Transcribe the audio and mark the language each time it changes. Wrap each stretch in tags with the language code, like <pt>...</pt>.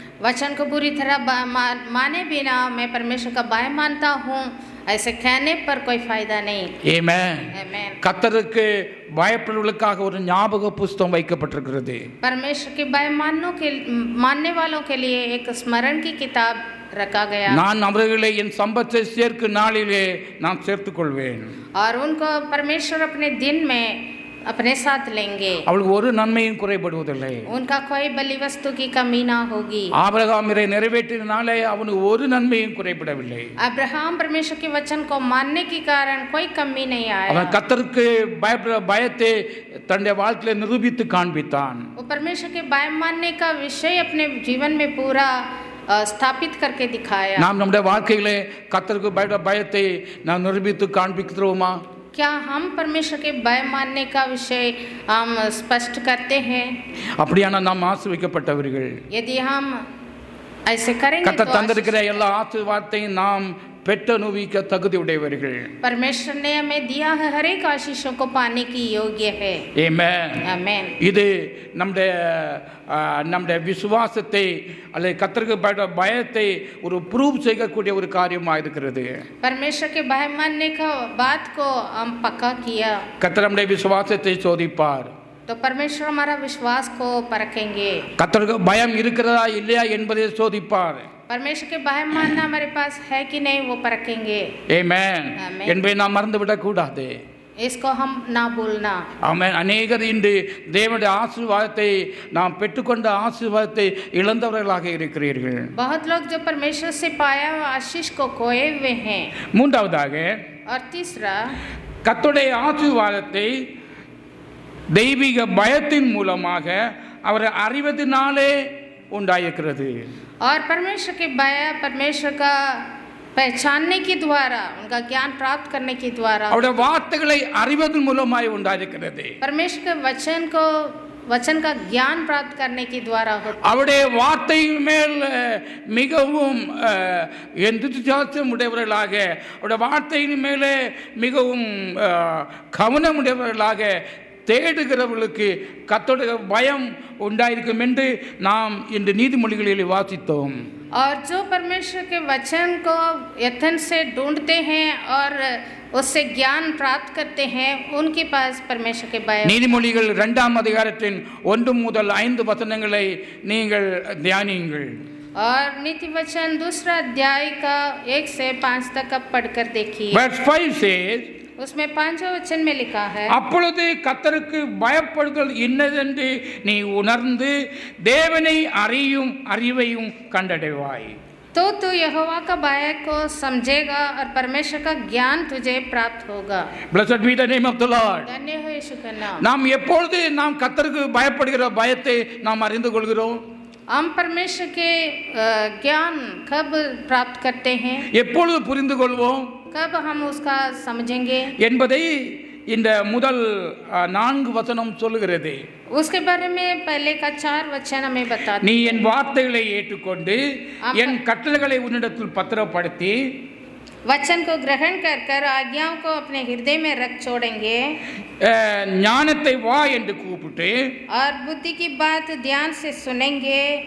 <hi>वचन को पूरी तरह माने बिना मैं परमेश्वर का भय मानता हूँ, ऐसे कहने पर कोई फायदा नहीं।</hi> <en>Amen. Amen.</en> <ta>கர்த்தருக்கு பயப்படுவதற்காக ஒரு ஞாபக புஸ்தகம் வைக்கப்பட்டிருக்கிறது.</ta> <hi>परमेश्वर के भय मानने वालों के लिए एक स्मरण की किताब रखा गया</hi> <ta>நான் அவர்களை என் சம்பத்தை சேர்க்கும் நாளிலே நான் சேர்த்துக் கொள்வேன்.</ta> <hi>और उनको परमेश्वर अपने दिन में अपने साथ लेंगे।</hi> <ta>அவளுக்கு ஒரு நன்மையும் குறைபடுவதில்லை.</ta> <hi>उनका कोई बलि वस्तु की कमी ना होगी।</hi> <ta>ஆபிரகாம் இதை நிறைவேற்றினாலே அவனுக்கு ஒரு நன்மையும் குறைபடவில்லை.</ta> <hi>अब्राहम परमेश्वर के वचन को मानने के कारण कोई कमी नहीं आया।</hi> <ta>அவன் கர்த்தருக்கு பயத்தை தன்னுடைய வாழ்க்கையில நிரூபித்து காண்பித்தான்.</ta> <hi>वो परमेश्वर के भय मानने का विषय अपने जीवन में पूरा स्थापित करके दिखाया।</hi> <ta>நாம் நம்முடைய வாழ்க்கையிலே கர்த்தருக்கு பயத்தை நாம் நிரூபித்து காண்பிக்கிறோமா?</ta> <hi>क्या हम परमेश्वर के भय मानने का विषय हम स्पष्ट करते हैं?</hi> <ta>அப்படியான நாம் ஆசீர்வதிக்கப்பட்டவர்கள்.</ta> <hi>यदि हम ऐसे करेंगे</hi> <ta>கர்த்தர்</ta> <hi>तो</hi> <ta>தந்திருக்கிற எல்லா ஆசீர்வாதத்தையும் நாம் பெற்று அனுபவிக்க தகுதி உடையவர்கள்.</ta> <hi>परमेश्वर ने हमें दिया है, हर एक आशीषों को पाने की योग्य है।</hi> <ta>ஆமென்.</ta> <hi>आमेन।</hi> <ta>இது நம்முடைய விசுவாசத்தை அல்லது கர்த்தருக்கு பயத்தை ஒரு ப்ரூவ் செய்யக்கூடிய ஒரு காரியமாக இருக்கிறது.</ta> <hi>परमेश्वर के भय मानने का बात को हम पक्का किया</hi> <ta>கர்த்தர் நம்முடைய விசுவாசத்தை சோதிப்பார்.</ta> <hi>तो परमेश्वर हमारा विश्वास को परखेंगे।</hi> <ta>கர்த்தருக்கு பயம் இருக்கிறதா இல்லையா என்பதை சோதிப்பார்.</ta> <hi>परमेश्वर के भय मानना हमारे पास है कि नहीं वो परखेंगे।</hi> <ta>ஆமென். ஆமென். என்பதை நாம் மறந்துவிடக் கூடாது.</ta> <hi>इसको हम ना भूलना।</hi> <ta>ஆமென். அநேகர் இன்று தேவனுடைய ஆசீர்வாதத்தை நாம் பெற்றுக்கொண்ட ஆசீர்வாதத்தை இழந்தவர்களாக இருக்கிறீர்கள்.</ta> <hi>बहुत लोग जो परमेश्वर से पाया हुआ आशीष को खोए हुए हैं।</hi> <ta>மூன்றாவதாக</ta> <hi>और तीसरा,</hi> <ta>கர்த்தருடைய ஆசீர்வாதத்தை தெய்வீக பயத்தின் மூலமாக அவரை அறிவதனாலே உண்டாயிருக்கிறது.</ta> <hi>और परमेश्वर के भय परमेश्वर का पहचानने के द्वारा, उनका ज्ञान प्राप्त करने के द्वारा,</hi> <ta>அவருடைய வார்த்தைகளை அறிவதன் மூலமாய் உண்டாயிருக்கிறது.</ta> <hi>परमेश्वर के वचन का ज्ञान प्राप्त करने के द्वारा होता है।</hi> <ta>அவருடைய வார்த்தை மேல் மிகவும் எந்தூசியாசம் உடையவர்களாக, அவருடைய வார்த்தையின் மேலே மிகவும் கவனம் உடையவர்களாக தேடுகிறவர்களுக்கு கர்த்தருடைய பயம் உண்டாயிருக்கும் என்று நாம் இந்த நீதிமொழிகளில் வாசித்தோம்.</ta> <hi>और जो परमेश्वर के वचन को यत्न से ढूंढते हैं और उससे ज्ञान प्राप्त करते हैं, उनके पास परमेश्वर के भय।</hi> <ta>நீதிமொழிகள் 2ஆம் அதிகாரத்தின் 1 முதல் 5 வசனங்களை நீங்கள் தியானியுங்கள்.</ta> <hi>और नीति वचन 2 अध्याय का 1 से 5 तक आप पढ़कर देखिए।</hi> <en>Verse 5 says,</en> <hi>उसमें 5वें वचन में लिखा है,</hi> <ta>அப்பொழுது கர்த்தருக்கு பயப்படுதல் இன்னதென்று நீ உணர்ந்து தேவனை அறியும் அறிவையும் கண்டடைவாய்.</ta> <hi>तो तू यहोवा का भय को समझेगा और परमेश्वर का ज्ञान तुझे प्राप्त होगा।</hi> <en>Blessed be the name of the Lord.</en> <hi>धन्य हो यीशु का नाम।</hi> <ta>நாம் எப்பொழுது நாம் கர்த்தருக்கு பயப்படுகிற பயத்தை நாம் அறிந்து கொள்கிறோம்?</ta> <hi>हम परमेश्वर के ज्ञान कब प्राप्त करते हैं?</hi> <ta>எப்பொழுது புரிந்து கொள்வோம்</ta> <hi>कब हम उसका समझेंगे</hi> <ta>என்பதை இந்த முதல் 4 வசனம் சொல்லுகிறது.</ta> <hi>उसके बारे में पहले का 4 वचन हमें बताते</hi> <ta>நீ என் வார்த்தைகளை ஏற்றுக்கொண்டு என் கட்டளைகளை உன்னிடத்தில் பத்திரப்படுத்தி</ta> <hi>वचन को ग्रहण कर कर आज्ञाओं को अपने हृदय में रख छोड़ेंगे</hi> <ta>ஞானத்தை வா என்று கூப்பிட்டு</ta> <hi>और बुद्धि की बात ध्यान से सुनेंगे</hi>